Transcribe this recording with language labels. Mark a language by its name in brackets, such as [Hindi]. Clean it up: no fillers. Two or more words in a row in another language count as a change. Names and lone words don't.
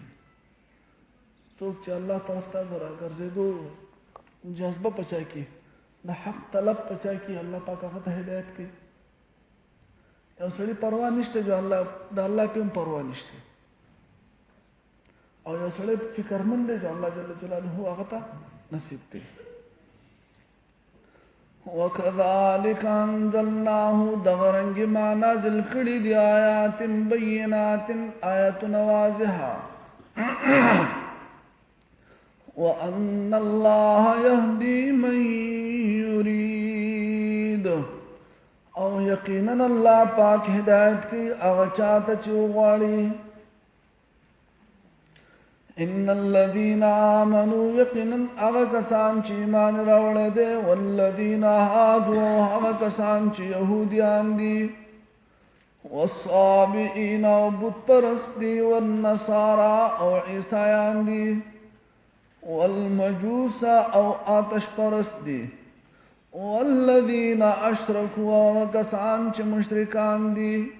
[Pashto] څوک چې الله طرف ته راګرځېدو جذبه په چا کې د حق طلب په چا کې الله پاک هغه ته هدایت کوي. یو سړي پروا نشته جو الله د الله په هم پروا نشته، او یو سړی فکرمند دی جو الله [Arabic] جل جلاله [Pashto] هغه ته نصیب کوي. [Arabic] وَكَذَلِكَ أَنزَلْنَاهُ [Pashto] دغرنگ ما نازل کړي دي [Arabic] آیات بینات آیات واضحه وَأَنَّ اللَّهَ يَهْدِي مَن يُرِيدُ [Pashto] او یقینا الله پاک هدایت کوي هغه چاته چې وغواړي. [Arabic] ان الذين آمنوا [Pashto] يقينا هغه کسان چې ایمان راوړل دي، [Arabic] والذین هادوا [Pashto] هغه کسان چې يهوديان دي، والصابئین او بت پرست دي، والنصارى او عیسایان دي، والمجوس او آتش پرست دي، [Arabic] والذین اشرکوا [Pashto] هغه کسان چې مشرکان دي.